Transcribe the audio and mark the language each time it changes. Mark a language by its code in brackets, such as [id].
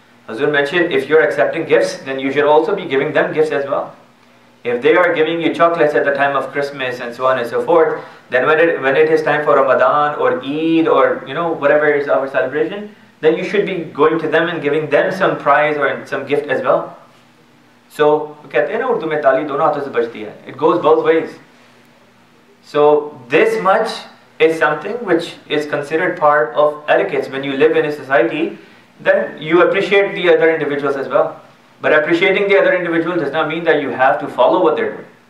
[en] Hazur mentioned, if you're accepting gifts, then you should also be giving them gifts as well. If they are giving you chocolates at the time of Christmas and so on and so forth, then when it is time for Ramadan or Eid or whatever is our celebration, then you should be going to them and giving them some prize or some gift as well. So, [ur] कहते हैं ना उर्दू में ताली दोनों हाथों से बजती है. [en] It goes both ways. So this much is something which is considered part of etiquette. When you live in a society, then you appreciate the other individuals as well. But appreciating the other individual does not mean that you have to follow what they're doing.